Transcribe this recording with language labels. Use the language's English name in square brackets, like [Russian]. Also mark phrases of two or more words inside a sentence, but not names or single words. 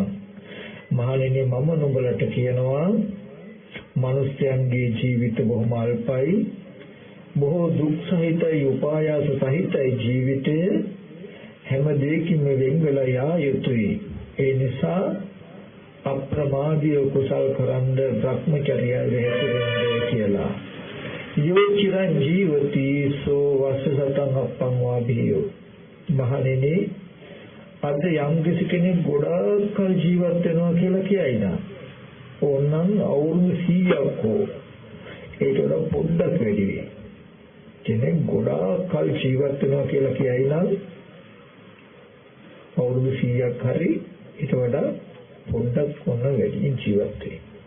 [Sinhala] මහණෙනි මම නුඹලට කියනවා මිනිස්යන්ගේ ජීවිත බොහොම අල්පයි. බොහෝ දුක් සහිතයි උපායාස සහිතයි ජීවිතය. හැම දෙයකින්ම වෙන් වෙලා යා යුතුයි. ඒ නිසා අප්‍රමාදීව කුසල් කරන්ද භ්‍රමචර්යය වෙහෙසෙන්නේ කියලා. [Pali] යෝ චිරං ජීවති සෝ වස්සසතං අප්පං වාභියෝ. [Sinhala] මහණෙනි අද යම් කෙනෙක් ගොඩාක් කල් ජීවත් වෙනවා කියලා කියයි නා. ඕනනම් අවුරුදු 100ක් හෝ ඒකට පොඩ්ඩක් වැඩි වෙයි. කෙනෙක් ගොඩාක් කල් ජීවත් වෙනවා කියලා කියයි නම් අවුරුදු 100ක් හරි ඊට වඩා පොඩ්ඩක් කොන වැඩි ජීවත් වෙයි.